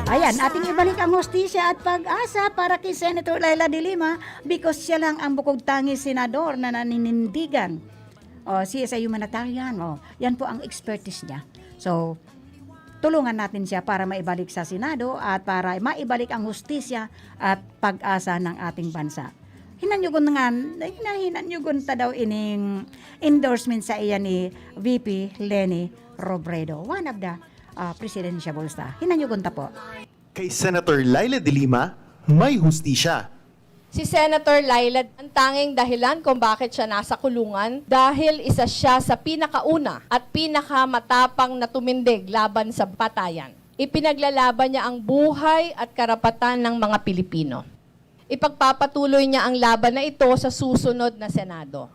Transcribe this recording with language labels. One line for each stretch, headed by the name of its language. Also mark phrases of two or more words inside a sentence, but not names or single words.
Filipino: Ayan, ating ibalik ang hustisya at pag-asa para kay Senator Laila de Lima
English: because siya
Filipino: lang ang bukod tangi senador na naninindigan. Siya sa humanitarian. Yan po ang expertise niya. So, tulungan natin siya para maibalik sa Senado at para maibalik ang hustisya at pag-asa ng ating bansa.
Bikol: Hinanyugon ta daw ining endorsement sa iya ni VP Leni Robredo,
English: one of the presidential staff.
Bikol: Hinanyugon ta po.
Filipino: Kay Senator Laila de Lima, may hustisya. Si Senator Laila, ang tanging dahilan kung bakit siya nasa kulungan dahil isa siya sa pinakauna at pinakamatapang na tumindig laban sa patayan. Ipinaglalaban niya ang buhay at karapatan ng mga Pilipino. Ipagpapatuloy niya ang laban na ito sa susunod na Senado.